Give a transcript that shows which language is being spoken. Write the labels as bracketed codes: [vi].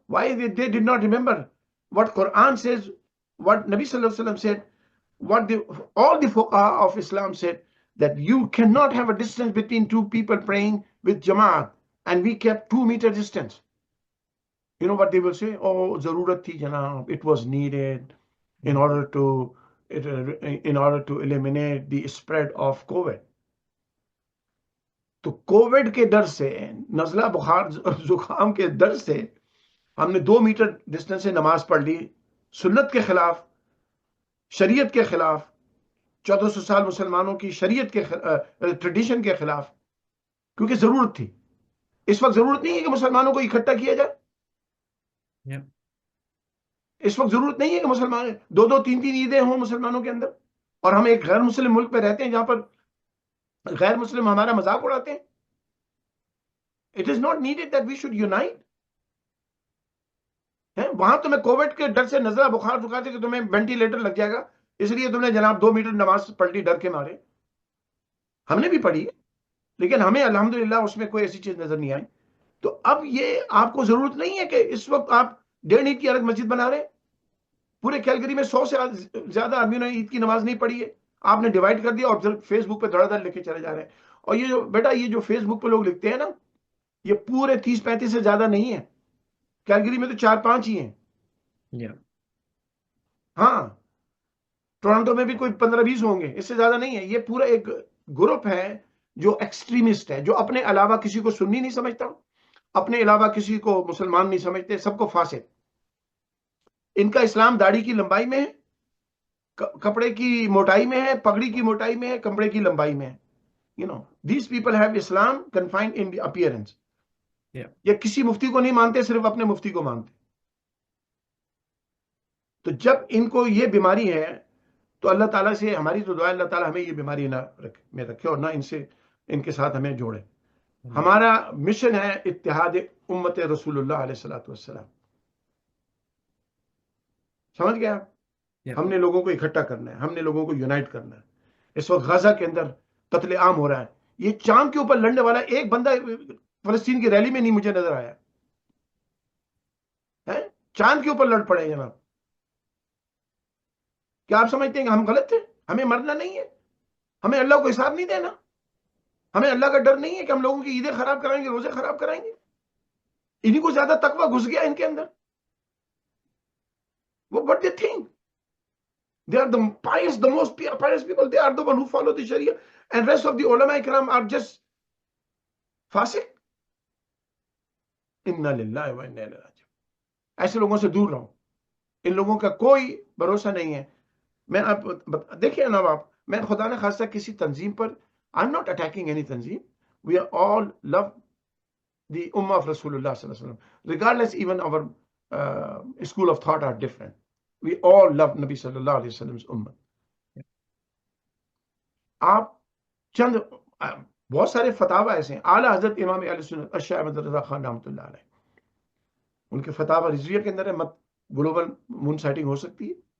[en] Why they did not remember what Quran says, what Nabi sallallahu alaihi wasallam said, what all the fuqaha of Islam said, that you cannot have a distance between two people praying with Jama'at, and we kept 2 meter distance. You know what they will say? [ur] Oh, zarurat thi janab, [en] it was needed in order to eliminate the spread of COVID. [ur] تو Covid کے ڈر سے، نزلہ بخار زکام کے ڈر سے ہم نے 2 میٹر ڈسٹنس سے نماز پڑھ لی، سنت کے خلاف، شریعت کے خلاف، 1400 سال مسلمانوں کی شریعت کے ٹریڈیشن کے خلاف، کیونکہ ضرورت تھی. اس وقت ضرورت نہیں ہے کہ مسلمانوں کو اکٹھا کیا جائے. اس وقت ضرورت نہیں ہے کہ مسلمان 2 3 عیدیں ہوں مسلمانوں کے اندر، اور ہم ایک غیر مسلم ملک پہ رہتے ہیں جہاں پر غیر مسلم ہمارا مذاق اڑاتے ہیں. [en] It is not needed that we should unite. [ur] وہاں تمہیں کووڈ کے ڈر سے نزلہ بخار زکام کہ تمہیں وینٹیلیٹر لگ جائے گا، اس لیے تم نے جناب 2 میٹر نماز پڑھ لی ڈر کے مارے. ہم نے بھی پڑھی ہے، لیکن ہمیں الحمدللہ اس میں کوئی ایسی چیز نظر نہیں آئی. تو اب یہ آپ کو ضرورت نہیں ہے کہ اس وقت آپ 1.5 عید کی الگ مسجد بنا رہے ہیں. پورے کیلگری میں 100 سے زیادہ آدمیوں نے عید کی نماز نہیں پڑھی ہے. آپ نے ڈیوائڈ کر دیا اور پھر فیس بک پہ دھڑا دھڑ لے کے چلے جا رہے ہیں. اور یہ جو بیٹا یہ جو فیس بک پہ لوگ لکھتے ہیں نا، یہ پورے 30-35 سے زیادہ نہیں ہے. کیلگری میں تو 4-5 ہی ہیں. ہاں، ٹورنٹو میں بھی کوئی 15-20 ہوں گے، اس سے زیادہ نہیں ہے. یہ پورا ایک گروپ ہے جو ایکسٹریمسٹ ہے، جو اپنے علاوہ کسی کو سنی نہیں سمجھتا، اپنے علاوہ کسی کو مسلمان نہیں سمجھتے، سب کو فاسق. ان کا اسلام داڑھی کی لمبائی میں ہے، کپڑے کی موٹائی میں ہے، پگڑی کی موٹائی میں ہے، کمبڑے کی لمبائی میں ہے. [en] these people have Islam confined in the appearance. [ur] یہ کسی مفتی کو نہیں مانتے، صرف اپنے مفتی کو مانتے. تو جب ان کو یہ بیماری ہے تو اللہ تعالیٰ سے ہماری تو دعا، اللہ تعالیٰ ہمیں یہ بیماری نہ رکھے اور نہ ان کے ساتھ ہمیں جوڑے. ہمارا مشن ہے اتحاد امت رسول اللہ علیہ الصلوۃ والسلام. سمجھ گیا؟ ہم نے لوگوں کو اکٹھا کرنا ہے، ہم نے لوگوں کو یونائٹ کرنا ہے. اس وقت غزہ کے اندر قتل عام ہو رہا ہے. یہ چاند کے اوپر لڑنے والا ایک بندہ فلسطین کی ریلی میں نہیں مجھے نظر آیا. چاند کے اوپر لڑ پڑے جناب. کیا آپ سمجھتے ہیں کہ ہم غلط تھے؟ ہمیں مرنا نہیں ہے، ہمیں اللہ کو حساب نہیں دینا، ہمیں اللہ کا ڈر نہیں ہے کہ ہم لوگوں کی عیدیں خراب کرائیں گے، روزے خراب کرائیں گے. انہیں کو زیادہ تقویٰ گھس گیا ان کے اندر. وہ [en] what they think. They are the pious, the most pious people. They are the one who follow the Sharia, and rest of the ulama ikram are just fasiq. [ar] Inna lillahi wa inna ilaihi raji'un. [ur] ایسے لوگوں سے دور رہو. ان لوگوں کا کوئی بھروسہ نہیں ہے. میں آپ دیکھیے نا، آپ میں خدا نہ خاصہ کسی تنظیم پر [en] I'm not attacking any [ur] تنظیم. [en] We are all love the ummah of Rasulullah sallallahu alaihi wasallam. Regardless, even our school of thought are different. We all love Nabi sallallahu alaihi wasallam's ummah. [ur] آپ چند بہت سارے فتاوی ایسے ہیں. اعلیٰ حضرت امام اہل سنت الشیخ احمد رضا خان رحمۃ اللہ علیہ، ان کے فتاوی رضویہ کے اندر ہے مت گلوبل مون سائٹنگ ہو سکتی ہے.